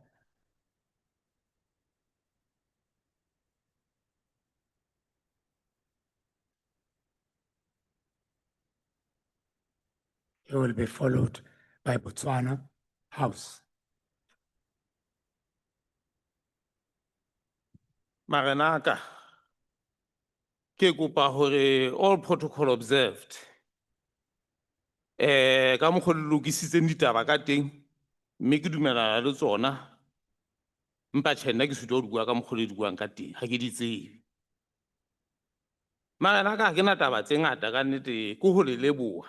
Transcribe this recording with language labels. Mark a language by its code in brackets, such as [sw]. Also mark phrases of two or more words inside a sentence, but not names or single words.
[en] He will be followed by Botswana House. [st] Maranaka, ke kopa hore [en] all protocol observed. [st] Ka mokgwa le lokisitseng ditaba ka teng, mme ke dumelana le tsona. Mpa tjhe nna ke sitwa ho di bua ka mokgwa le di buang ka teng, ha ke di tsebe. Maranaka ha ke na taba tse ngata ka nnete, ke ho le leboha.